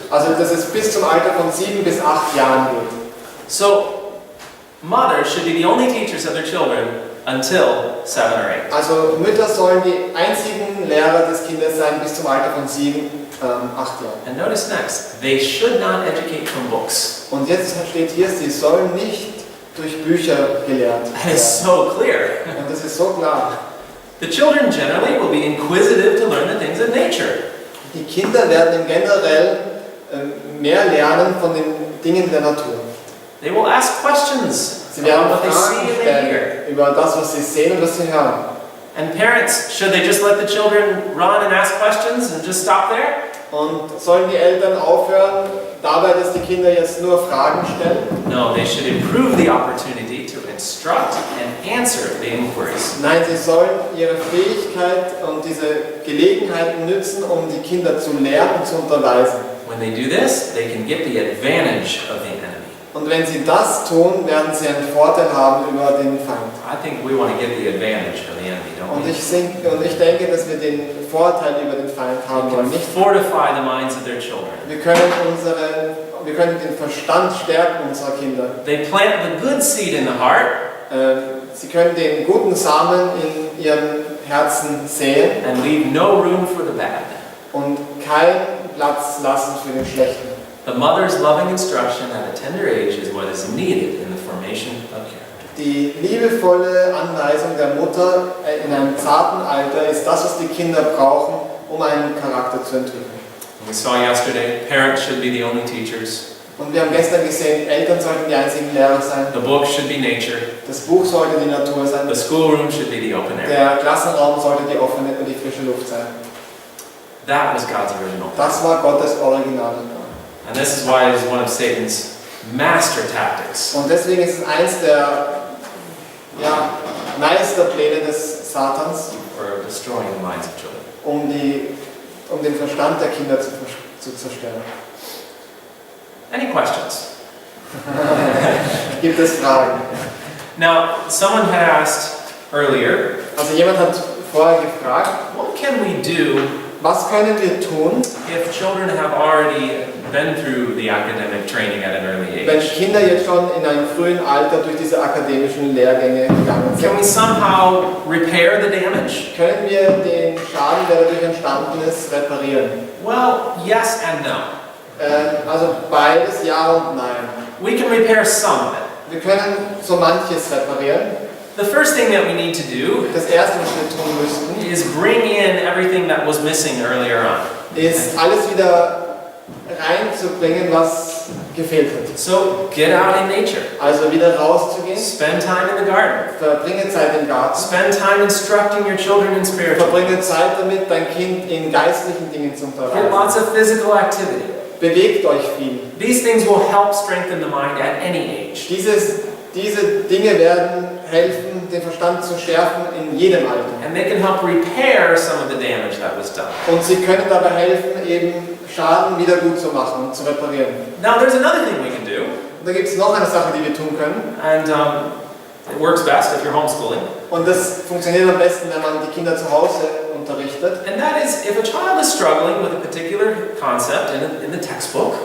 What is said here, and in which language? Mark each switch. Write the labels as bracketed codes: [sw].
[de] also dass es bis zum Alter von 7 bis 8 Jahren geht. [en] So, mothers should be the only teachers of their children until 7 or 8. [de] Also Mütter sollen die einzigen Lehrer des Kindes sein bis zum Alter von 7, 8 Jahren. [en] And notice next, they should not educate from books. [de] Und jetzt steht hier, sie sollen nicht durch Bücher gelehrt [en] That is [de] werden. [en] so clear. [de] Und das ist so klar. [en] The children generally will be inquisitive to learn the things of nature. [de] Die Kinder werden generell mehr lernen von den Dingen der Natur. [en] They will ask questions [de] Sie werden [en] about what they see [de] Fragen [en] and they hear. [de] stellen über das, was sie sehen und was sie hören. [en] And parents, should they just let the children run and ask questions and just stop there? [de] Und sollen die Eltern aufhören, dabei, dass die Kinder jetzt nur Fragen stellen? [en] No, they should improve the opportunity to instruct and answer the inquiries. [de] Nein, sie sollen ihre Fähigkeit und diese Gelegenheiten nützen, um die Kinder zu lehren und zu unterweisen. [en] When they do this, they can get the advantage of the enemy. [de] Und wenn sie das tun, werden sie einen Vorteil haben über den Feind. [en] I think we want to get the advantage of the enemy, don't [de] Und [en] we? [de] ich denke, dass wir den Vorteil über den Feind haben [en] We can [de] Nicht, [en] fortify the minds of their children. [de] wir können den Verstand stärken unserer Kinder. [en] They plant the good seed in the heart [de] Sie können den guten Samen in ihren Herzen säen [en] and leave no room for the bad. [de] und keinen Platz lassen für den Schlechten. [en] The mother's loving instruction at a tender age is what is needed in the formation of character. [de] Die liebevolle Anweisung der Mutter in einem zarten Alter ist das, was die Kinder brauchen, um einen Charakter zu entwickeln. [en] We saw yesterday, parents should be the only teachers. [de] Und wir haben gestern gesehen, Eltern sollten die einzigen Lehrer sein. [en] The book should be nature. [de] Das Buch sollte die Natur sein. [en] The schoolroom should be the open air. [de] Der Klassenraum sollte die offene und die frische Luft sein. [en] That was God's original plan. [de] Das war Gottes Original. [en] And this is why it is one of Satan's master tactics. [de] Und deswegen ist es eins der Meisterpläne des Satans, [en] For destroying the minds of children. [de] um den Verstand der Kinder zu zerstören. [en] Any questions? [de] Gibt es Fragen? [en] Now, someone had asked earlier, [de] Also jemand hat vorher gefragt, [en] what can we do [de] was können wir tun, [en] if children have already been through the academic training at an early [de] wenn [en] age? [de] Kinder jetzt schon in einem frühen Alter durch diese akademischen Lehrgänge gegangen [en] Can we somehow repair the damage? [de] Können wir den Schaden, der dadurch entstanden ist, reparieren? [en] Well, yes and no. [de] Also beides, ja und nein. [en] We can repair some of it. [de] Wir können so manches reparieren. [en] The first thing that we need to do [de] Das erste, was wir tun müssten, [en] is bring in everything that was missing earlier on. [de] ist alles wieder reinzubringen, was gefehlt hat. [en] So get out in nature. [de] Also wieder rauszugehen, [en] Spend time in the garden. [de] verbringe Zeit im Garten, [en] Spend time instructing your children in spiritual. [de] verbringe Zeit damit, dein Kind in geistlichen Dingen zu [en] Get [de] unterweisen. [en] lots of physical activity. [de] Bewegt euch viel. [en] These things will help strengthen the mind at any age. [de] Diese Dinge werden helfen, den Verstand zu schärfen in jedem Alter. [en] And they can help repair some of the damage that was done. [de] Und sie können dabei helfen, eben Schaden wieder gut zu machen und zu reparieren. [en] Now there's another thing we can do, [de] Und da gibt es noch eine Sache, die wir tun können. [en] and it works best if you're homeschooling. [de] Und das funktioniert am besten, wenn man die Kinder zu Hause unterrichtet. [en] And that is, if a child is struggling with a particular concept in the textbook,